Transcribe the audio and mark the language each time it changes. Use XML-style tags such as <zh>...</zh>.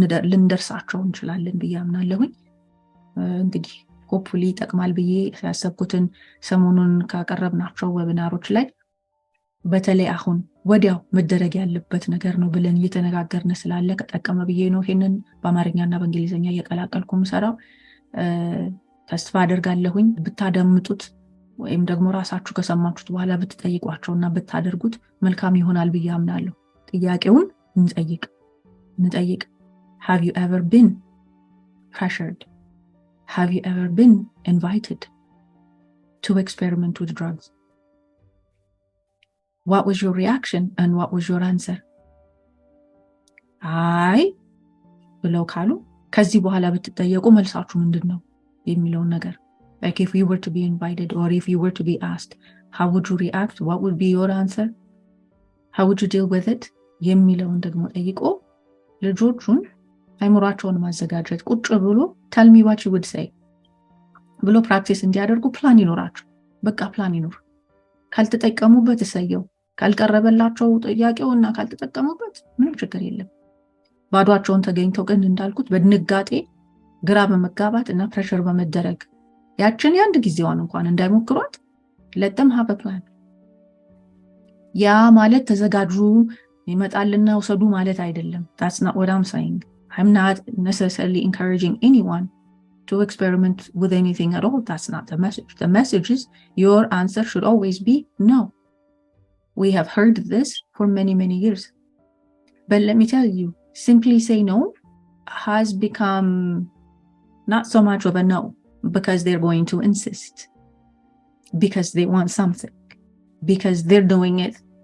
<am>ልንደርሳቸው እንችላለን ብዬ አምናለሁኝ። እንግዲህ ሆፕፉሊ ይጠቅማል ብዬ ያሰብኩትን ሰሞኑን ካቀረብናቸው ዌቢናሮች ላይ በተለይ አሁን ወዲያው መደረግ ያለበት ነገር ነው ብለን እየተነጋገርን ስላለ ከጠቀመ ብዬ ነው ይህንን በአማርኛና በእንግሊዝኛ እየቀላቀልኩ የምሰራው። ተስፋ አደርጋለሁኝ ብታደምጡት ወይም ደግሞ ራሳችሁ ከሰማችሁት በኋላ ብትጠይቋቸውና ብታደርጉት መልካም ይሆናል ብዬ አምናለሁ። ጥያቄውን እንጠይቅ።</am> <en>Have you ever been pressured? Have you ever been invited to experiment with drugs? What was your reaction and what was your answer?</en> <am>አይ ብለው ካሉ ከዚህ በኋላ ብትጠየቁ መልሳችሁ ምንድነው የሚለውን ነገር</am> <en>like if you were to be invited or if you were to be asked, how would you react? What would be your answer? How would you deal with it?</en> <am>የሚለውን ደግሞ ጠይቆ ልጆቹን አይምሯቸውን ማዘጋጀት ቁጭ ብሎ</am> <en>tell me what you would say</en> <am>ብሎ ፕራክቲስ እንዲያደርጉ ፕላን ይኖራቸው። በቃ ፕላን ይኖር። ካልተጠቀሙበት እሰየው፣ ካልቀረበላቸው ጥያቄውና ካልተጠቀሙበት ምንም ችግር የለም። ባዷቸውን ተገኝተው ግን እንዳልኩት በድንጋጤ ግራ በመጋባት እና ፕሬሸር በመደረግ ያችን ያንድ ጊዜዋን እንኳን እንዳይሞክሯት</am> <en>let them have a plan።</en> <am>ያ ማለት ተዘጋጁ ይመጣልና ወሰዱ ማለት አይደለም።</am> <en>That's not what I'm saying. I'm not necessarily encouraging anyone to experiment with anything at all. That's not the message. The message is your answer should always be no. We have heard this for many years. But let me tell you, simply say no has become not so much of a no because they're going to insist, because they want something, because they're doing it.</en>